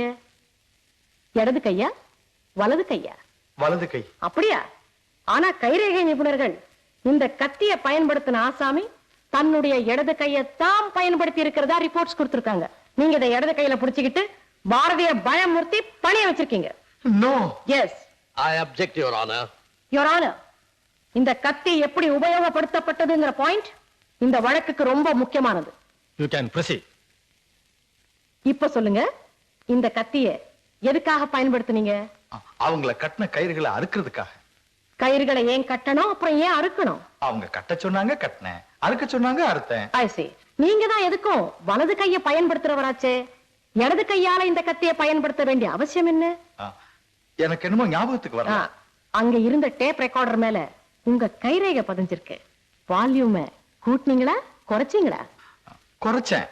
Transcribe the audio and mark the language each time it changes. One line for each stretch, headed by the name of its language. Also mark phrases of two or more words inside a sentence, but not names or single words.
Tamil: இடது கையா வலது கையா? வலது கை. அப்படியா? ஆனா கைரேகை நிபுணர்கள் இந்த கத்தியை பயன்படுத்தின ஆசாமி தன்னுடைய இடது கையை தான் பயன்படுத்தி இருக்கிறதா ரிப்போர்ட்ஸ் கொடுத்திருக்காங்க. நீங்க இதை இடது கையில புடிச்சுக்கிட்டு பாரதிய பயமுறுத்தி பணிய வச்சிருக்கீங்க. நோ. எஸ்.
English: I object your honour. your honour,
Tamil: இந்த கத்தி எப்படி உபயோகப்படுத்தப்பட்டதுங்கிற பாயிண்ட் இந்த வழக்குக்கு ரொம்ப முக்கியமானது.
English: you can proceed.
Tamil: இப்ப சொல்லுங்க, இந்த கத்திய எதுக்காக பயன்படுத்துனீங்க? அவங்கள கட்டின கயிறுகளை அறுக்கிறதுக்காக. கயிறுகளை ஏன் கட்டணும், அப்புறம் ஏன் அறுக்கணும்? அவங்க கட்ட சொன்னாங்க, கட்டினேன். அறுக்க சொன்னாங்க, அறுத்தேன்.
English: I see.
Tamil: நீங்க தான் எதுக்கும் வலது கையை பயன்படுத்துறவராச்சே, இடது கையால இந்த கத்தியை பயன்படுத்த வேண்டிய அவசியம் என்ன? எனக்கு என்னமோ ஞாபகத்துக்கு வரல. அங்க இருந்த
English: tape recorder
Tamil: மேல உங்க கைரேகை பதிஞ்சிருக்கு. வால்யூமை கூட்டினீங்களா குறைச்சீங்களா? குறைச்சேன்.